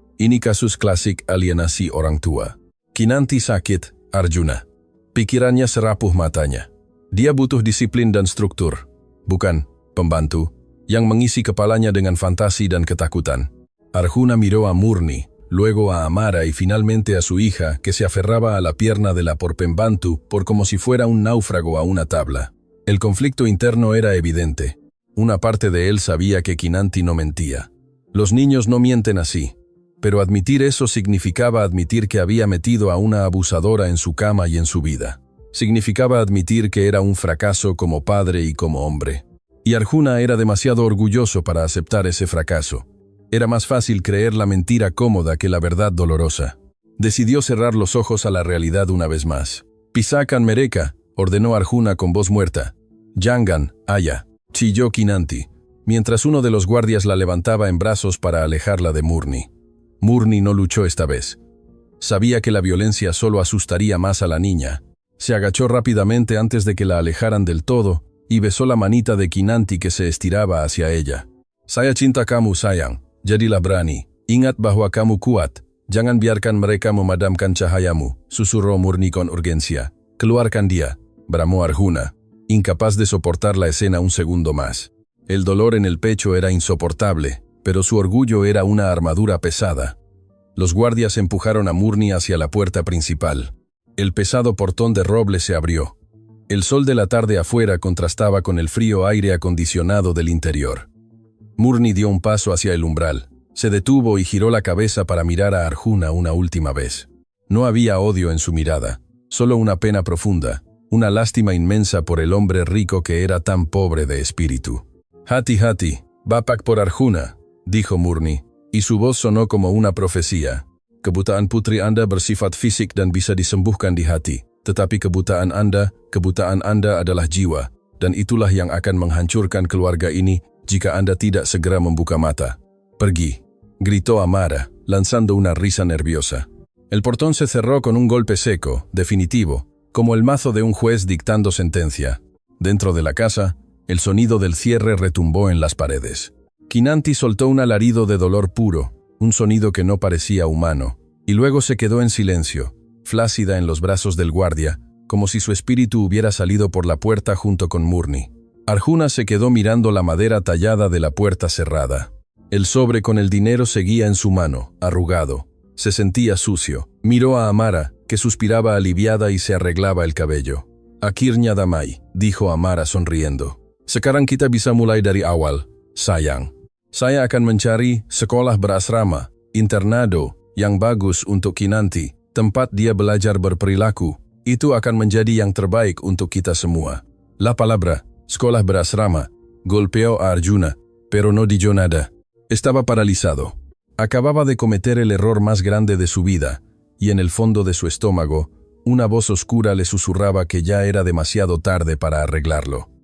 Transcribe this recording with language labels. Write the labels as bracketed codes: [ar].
[id] Ini kasus klasik alienasi orang tua. Kinanti sakit, Arjuna. Pikirannya serapuh matanya. Dia butuh disiplin dan struktur, bukan pembantu, yang mengisi kepalanya dengan fantasi dan ketakutan. [es] Arjuna miró a Murni, luego a Amara y finalmente a su hija, que se aferraba a la pierna de la porpembantu por como si fuera un náufrago a una tabla. El conflicto interno era evidente. Una parte de él sabía que Kinanti no mentía. Los niños no mienten así. Pero admitir eso significaba admitir que había metido a una abusadora en su cama y en su vida. Significaba admitir que era un fracaso como padre y como hombre. Y Arjuna era demasiado orgulloso para aceptar ese fracaso. Era más fácil creer la mentira cómoda que la verdad dolorosa. Decidió cerrar los ojos a la realidad una vez más. [id] Pisakan mereka, [es] ordenó Arjuna con voz muerta. [id] Jangan, ayah, [es] chilló Kinanti, mientras uno de los guardias la levantaba en brazos para alejarla de Murni. Murni no luchó esta vez. Sabía que la violencia solo asustaría más a la niña. Se agachó rápidamente antes de que la alejaran del todo y besó la manita de Kinanti que se estiraba hacia ella. [id] Saya cinta kamu sayang, jadilah berani. Ingat bahwa kamu kuat. Jangan biarkan mereka memadamkan cahayamu, [es] susurró Murni con urgencia. [id] Keluarkan dia, [es] bramó Arjuna, incapaz de soportar la escena un segundo más. El dolor en el pecho era insoportable, pero su orgullo era una armadura pesada. Los guardias empujaron a Murni hacia la puerta principal. El pesado portón de roble se abrió. El sol de la tarde afuera contrastaba con el frío aire acondicionado del interior. Murni dio un paso hacia el umbral. Se detuvo y giró la cabeza para mirar a Arjuna una última vez. No había odio en su mirada, solo una pena profunda, una lástima inmensa por el hombre rico que era tan pobre de espíritu. [id] Hati-hati, bapak [es] por Arjuna, dijo Murni, y su voz sonó como una profecía. [id] Kebutaan putri Anda bersifat fisik dan bisa disembuhkan di hati, tetapi kebutaan Anda adalah jiwa, dan itulah yang akan menghancurkan keluarga ini jika Anda tidak segera membuka mata. Pergi, [es] gritó Amara, lanzando una risa nerviosa. El portón se cerró con un golpe seco, definitivo, como el mazo de un juez dictando sentencia. Dentro de la casa, el sonido del cierre retumbó en las paredes. Kinanti soltó un alarido de dolor puro, un sonido que no parecía humano, y luego se quedó en silencio, flácida en los brazos del guardia, como si su espíritu hubiera salido por la puerta junto con Murni. Arjuna se quedó mirando la madera tallada de la puerta cerrada. El sobre con el dinero seguía en su mano, arrugado. Se sentía sucio. Miró a Amara, que suspiraba aliviada y se arreglaba el cabello. [id] Akhirnya damai, [es] dijo Amara sonriendo. [id] Sekarang kita bisa mulai dari awal, sayang. Saya akan mencari sekolah berasrama, internado, yang bagus untuk Kinanti, tempat dia belajar berperilaku. Itu akan menjadi yang terbaik untuk kita semua. [es] La palabra, sekolah berasrama, golpeó a Arjuna, pero no dijo nada. Estaba paralizado. Acababa de cometer el error más grande de su vida, y en el fondo de su estómago, una voz oscura le susurraba que ya era demasiado tarde para arreglarlo.